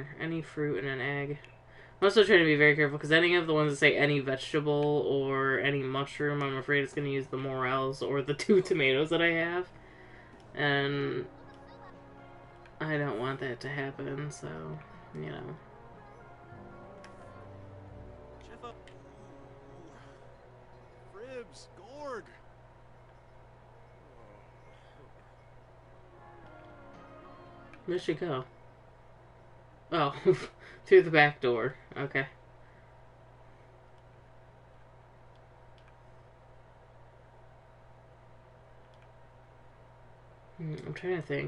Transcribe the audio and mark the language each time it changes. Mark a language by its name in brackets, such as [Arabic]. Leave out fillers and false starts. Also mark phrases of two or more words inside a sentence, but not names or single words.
[English] Any fruit and an egg. I'm also trying to be very careful because any of the ones that say any vegetable or any mushroom, I'm afraid it's going to use the morels or the 2 tomatoes that I have. And I don't want that to happen, so, you know. Chiffa! Fribs! Gorg! Where'd she go? Oh, through the back door. Okay. I'm trying to think.